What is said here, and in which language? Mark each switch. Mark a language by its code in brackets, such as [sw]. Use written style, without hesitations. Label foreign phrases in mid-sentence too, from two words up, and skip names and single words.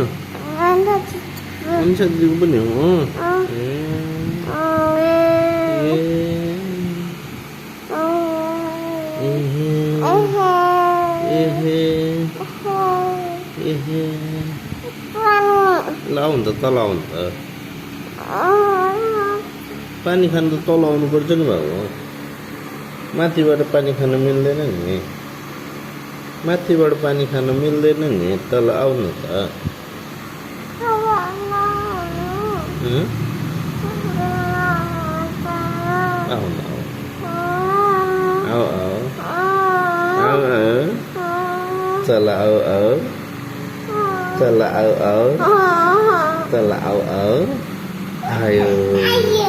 [ne] अनिसा दिदीको पनि हो लाउ नि त तल आउ नि त पानी खानु त तल आउनु पर्छ नि बाबु माथिबाट पानी खान मिल्दैन नि माथिबाट पानी खान मिल्दैन नि तल आउनु त आउ न आउ आउ चल आउ आउ चल आउ आउ चल आउ आउ आयो